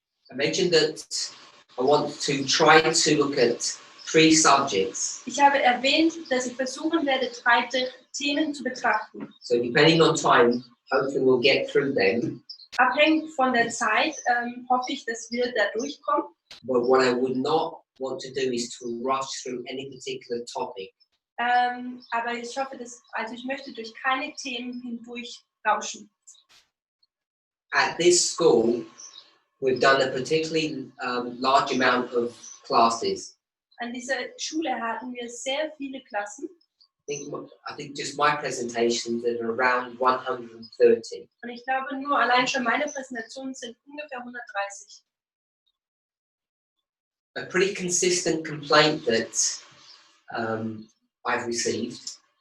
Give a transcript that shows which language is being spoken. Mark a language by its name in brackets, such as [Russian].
[English] I mentioned that I want to try to look at 3 subjects. [German] Ich habe erwähnt, dass ich versuchen werde, 3 Themen zu betrachten. [English] So depending on time, hopefully we'll get through them. [German] Abhängig von der Zeit hoffe ich, dass wir da durchkommen. [English] But what I would not want to do is to rush through any particular topic. [German] Aber ich hoffe, ich möchte durch keine Themen hindurch rauschen. [English] At this school, we've done a particularly large amount of classes. [German] An dieser Schule hatten wir sehr viele Klassen. [English] I think just my presentations are around 130. [German] Und ich glaube, nur allein schon meine Präsentationen sind ungefähr 130. [English] A pretty consistent complaint that I've received